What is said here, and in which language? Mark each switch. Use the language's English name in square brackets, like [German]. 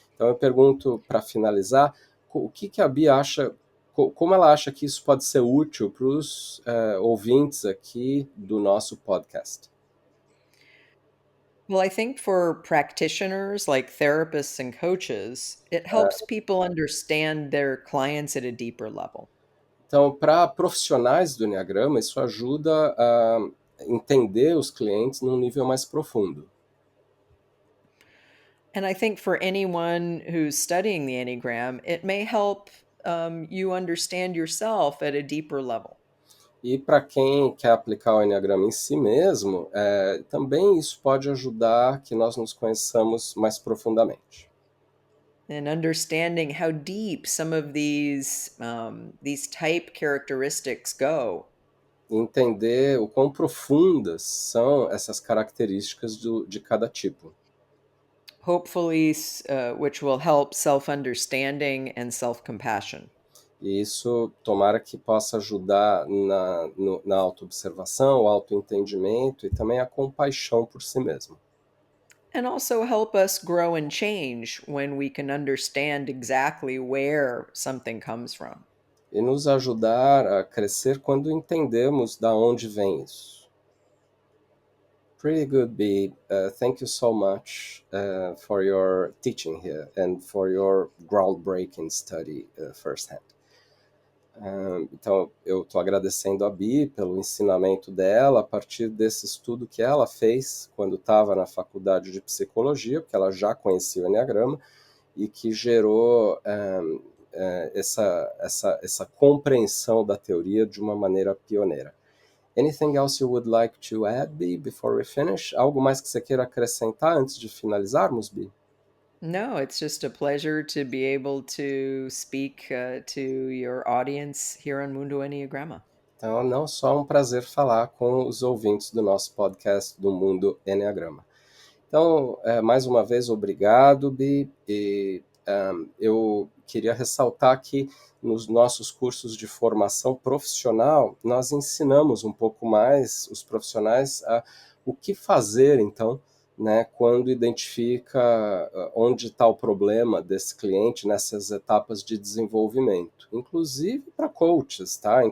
[Portuguese] Então eu pergunto, para finalizar, o que a Bia acha, como ela acha que isso pode ser útil para os ouvintes aqui do nosso podcast? [English] Well, I think for practitioners like therapists and coaches, it helps people understand their clients at a deeper level. [Portuguese] Então, para profissionais do Enneagrama, isso ajuda a entender os clientes num nível mais profundo. [English] And I think for anyone who's studying the Enneagram, it may help you understand yourself at a deeper level. [Portuguese] E para quem quer aplicar o Enneagrama em si mesmo, também isso pode ajudar que nós nos conheçamos mais profundamente. [English] And understanding how deep some of these type characteristics go. [Portuguese] Entender o quão profundas são essas características de cada tipo. [English] Hopefully, which will help self-understanding and self-compassion. [Portuguese] E isso, tomara que possa ajudar na autoobservação, o autoentendimento e também a compaixão por si mesmo. [English] And also help us grow and change when we can understand exactly where something comes from. [Portuguese] E nos ajudar a crescer quando entendemos da onde vem isso. [English] Pretty good, B. Thank you so much for your teaching here and for your groundbreaking study firsthand. [Portuguese] Então, eu estou agradecendo a Bi pelo ensinamento dela a partir desse estudo que ela fez quando estava na faculdade de psicologia, porque ela já conhecia o Enneagrama, e que gerou essa compreensão da teoria de uma maneira pioneira. [English] Anything else you would like to add, Bi, before we finish? [Portuguese] Algo mais que você queira acrescentar antes de finalizarmos, Bi? [English] No, it's just a pleasure to be able to speak to your audience here on Mundo Enneagrama. [Portuguese] Então, não só um prazer falar com os ouvintes do nosso podcast do Mundo Enneagrama. Então, mais uma vez, obrigado, Bi. E eu queria ressaltar que nos nossos cursos de formação profissional, nós ensinamos um pouco mais os profissionais o que fazer, então, né, quando identifica onde está o problema desse cliente nessas etapas de desenvolvimento, inclusive para coaches, tá?